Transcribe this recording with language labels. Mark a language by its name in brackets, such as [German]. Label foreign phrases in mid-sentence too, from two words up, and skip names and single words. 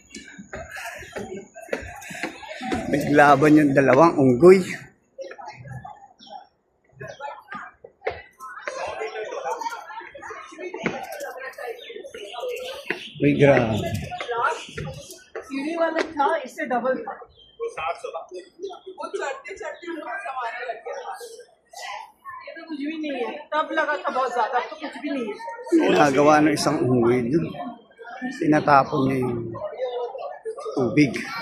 [Filipino] Naglaban yung dalawang unggoy. Uy, grabe. [Hindi] सीढ़ी वाला था इससे डबल था वो चढ़ते चढ़ते हम समाने लग गया ये तो कुछ भी नहीं है तब लगा था बहुत ज्यादा तो कुछ भी नहीं है [Filipino] Ginagawa ng isang unggoy dun. Tinatapon niya yung tubig.